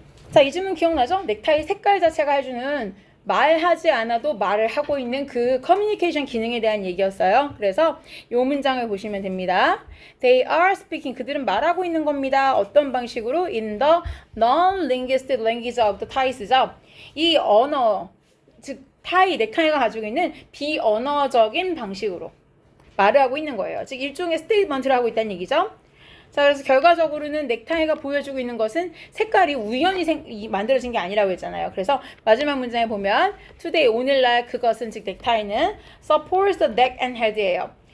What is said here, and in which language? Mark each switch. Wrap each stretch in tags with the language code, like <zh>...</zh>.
<ko>자, 이 질문 기억나죠? 넥타이 색깔 자체가 해주는 말하지 않아도 말을 하고 있는 그 커뮤니케이션 기능에 대한 얘기였어요. 그래서 이 문장을 보시면 됩니다.</ko> <en>They are speaking.</en> <ko>그들은 말하고 있는 겁니다. 어떤 방식으로?</ko> <en>In the non-linguistic language of the Thai죠.</en> <ko>이 언어, 즉 타이, 넥타이가 가지고 있는 비언어적인 방식으로 말을 하고 있는 거예요. 즉 일종의 스테이트먼트를 하고 있다는 얘기죠. 자, 그래서 결과적으로는 넥타이가 보여주고 있는 것은 색깔이 우연히 만들어진 게 아니라고 했잖아요. 그래서 마지막 문장에 보면 today, 오늘날 그것은, 즉 넥타이는</ko> <en>supports the neck and head</en> <ko>예요.</ko>